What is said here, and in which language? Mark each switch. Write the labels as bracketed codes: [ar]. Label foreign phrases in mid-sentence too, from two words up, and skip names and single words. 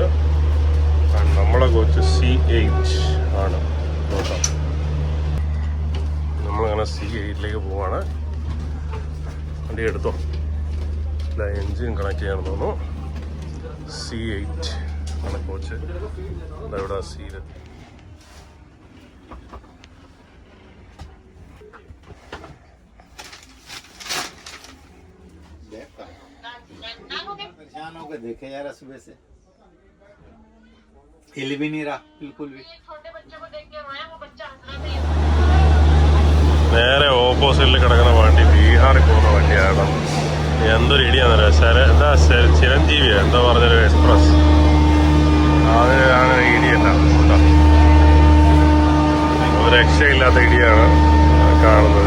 [ml] നമ്മളെ കോച്ച് C8 ആണ്. നോക്കാം. നമ്മളങ്ങനെ C8ലേക്ക് പോവാണ്. വണ്ടി എടുത്തോ. ഇല്ല, എൻജിൻ കണക്ട് ചെയ്യാമെന്ന് തോന്നുന്നു. C8 ആണ് കോച്ച്. ഇവിടെ സീറ്റ്. [hi] देखे यार सुबह से हिल भी नहीं रहा बिल्कुल भी. [ml] നേരെ ഓപ്പോസിറ്റിൽ കിടക്കുന്ന വണ്ടി ബീഹാറിൽ പോകുന്ന വണ്ടിയാണ്. എന്തൊരു ഇടിയാണെന്നറിയാം. എന്താ ചിരഞ്ജീവിയാ എന്താ പറഞ്ഞൊരു എക്സ്പ്രസ്. അതിനാണ് ഇടിയല്ല. ഒരു രക്ഷയില്ലാത്ത ഇടിയാണ് കാണുന്നത്.